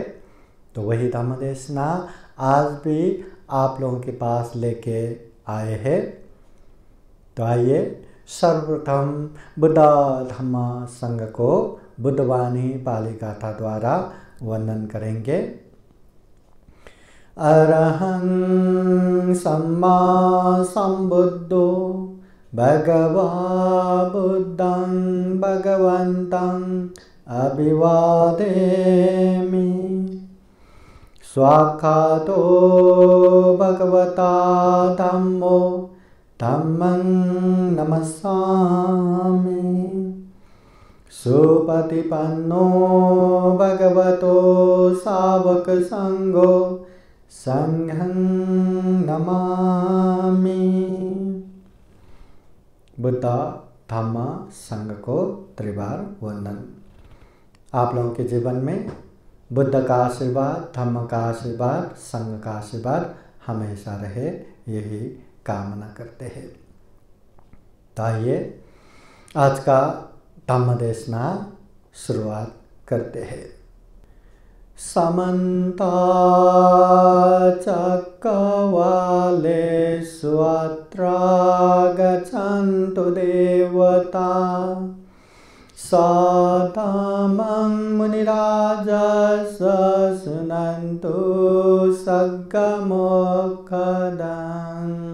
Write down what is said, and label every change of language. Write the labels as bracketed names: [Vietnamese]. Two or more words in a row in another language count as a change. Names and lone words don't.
[Hindi] तो वही धम्मदेशना आज भी आप लोगों के पास लेके आए हैं। तो आइए सर्वप्रथम बुद्ध धम्म संघ को बुद्धवाणी पाली गाथा द्वारा वंदन करेंगे। [Pali] अरहं सम्मा संबुद्धो भगवा बुद्धं भगवन्तं अभिवादेमि। स्वाख्यातो भगवता धम्मो धम्मं नमस्सामि। सुपतिपन्नो भगवतो सावक संघो संघं नमामि। [Hindi] बुद्ध धम्म संघ को त्रिबार वंदन। आप लोगों के जीवन में बुद्ध का आशीर्वाद, धम्म का आशीर्वाद, संघ का आशीर्वाद हमेशा रहे, यही कामना करते हैं। तो आइए आज का धम्म देशना शुरुआत करते हैं। [Sanskrit] समन्ता चक्रवालेषु अत्र गच्छन्तु देवता सधम्मं मुनिराजः शृण्वन्तु सद्गमोक्षदं।